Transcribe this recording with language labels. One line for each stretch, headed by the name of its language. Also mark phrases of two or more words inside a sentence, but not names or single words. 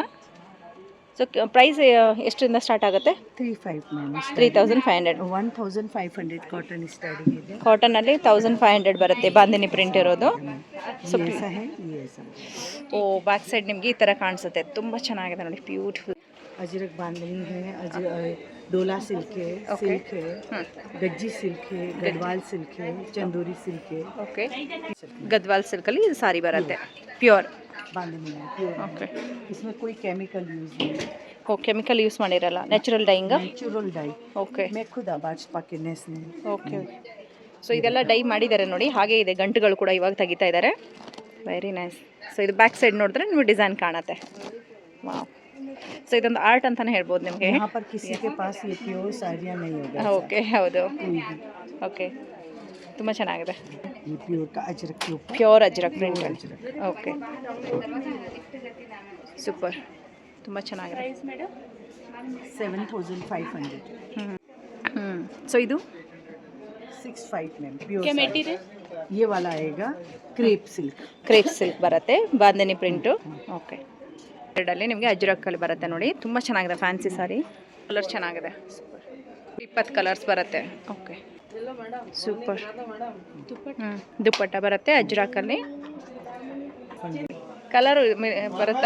English: so price
Kannada: ಎಷ್ಟರಿಂದ ಸ್ಟಾರ್ಟ್ ಆಗುತ್ತೆ? 3500. 1500
English: cotton starting
Kannada: ಇದೆ. ಕಾಟನಲ್ಲಿ 1500 ಬರುತ್ತೆ, ಬಾಂದಿನಿ ಪ್ರಿಂಟ್ ಇರೋದು. ಸೊ ಓ,
English: back side
Kannada: ನಿಮಗೆ ಈ ಥರ ಕಾಣಿಸುತ್ತೆ. ತುಂಬ ಚೆನ್ನಾಗಿದೆ ನೋಡಿ, ಬ್ಯೂಟಿಫುಲ್.
Hindi: अजरक बांधनी है, डोला सिल्क है, सिल्क है, गज्जी सिल्क है, गढ़वाल सिल्क है, चंदूरी सिल्क है.
Kannada: ओके, गढ़वाल सिल्क ಅಲ್ಲಿ ಇದು ಸಾರಿ ಬರುತ್ತೆ. ಪ್ಯೂರ್
Hindi: बांधनी है, प्योर. ओके, इसमें कोई
English: chemical use
Hindi: नहीं.
Kannada: ಓ,
English: chemical use
Kannada: ಮಾಡಿರಲ್ಲ,
English: natural dyeing. natural dye.
Kannada: ಓಕೆ, मैं खुद आबाज पाकिनेस ने. ಓಕೆ. ಸೊ ಇದೆಲ್ಲ ಡೈ ಮಾಡಿದ್ದಾರೆ ನೋಡಿ. ಹಾಗೆ ಇದೆ, ಗಂಟುಗಳು ಕೂಡ ಇವಾಗ ತೆಗಿತಾ ಇದ್ದಾರೆ.
English: very nice.
Kannada: ಸೊ ಇದು
English: back side
Kannada: ನೋಡಿದ್ರೆ ನಿಮಗೆ ಡಿಸೈನ್ ಕಾಣುತ್ತೆ. ವಾವ್. ಸೊ ಇದೊಂದು ಆರ್ಟ್ ಅಂತಾನೆ ಹೇಳ್ಬೋದು ನಿಮಗೆ.
Hindi: यहाँ पर किसी के पास ये प्योर साड़ियाँ नहीं होगा.
Kannada: ಓಕೆ, ಹೌದು. ಓಕೆ, ತುಂಬ ಚೆನ್ನಾಗಿದೆ.
Hindi: ये प्योर का अजरक के ऊपर
Kannada: ಪ್ಯೂರ್ ಅಜ್ರಕ್ ಪ್ರಿಂಟ್. ಓಕೆ, ಸೂಪರ್, ತುಂಬ ಚೆನ್ನಾಗಿದೆ. 7500. ಸೊ ಇದು
Hindi: 65 में
English: pure material.
Hindi: ये वाला आएगा
English: crepe silk. crepe silk
Kannada: ಬರುತ್ತೆ, ಬಾಂಧನಿ ಪ್ರಿಂಟು. ಓಕೆ, ಅಲ್ಲಿ ನಿಮಗೆ ಅಜ್ರಕ್ಕಲ್ಲಿ ಬರುತ್ತೆ ನೋಡಿ. ತುಂಬ ಚೆನ್ನಾಗಿದೆ,
English: fancy saree.
Kannada: ಕಲರ್ ಚೆನ್ನಾಗಿದೆ, 20 ಕಲರ್ಸ್ ಬರುತ್ತೆ. ಓಕೆ, ಸೂಪರ್. ದುಪ್ಪಟ್ಟ ಬರುತ್ತೆ ಅಜ್ರಕ್ಕಲ್ಲಿ. ಕಲರ್ ಬರುತ್ತಾ?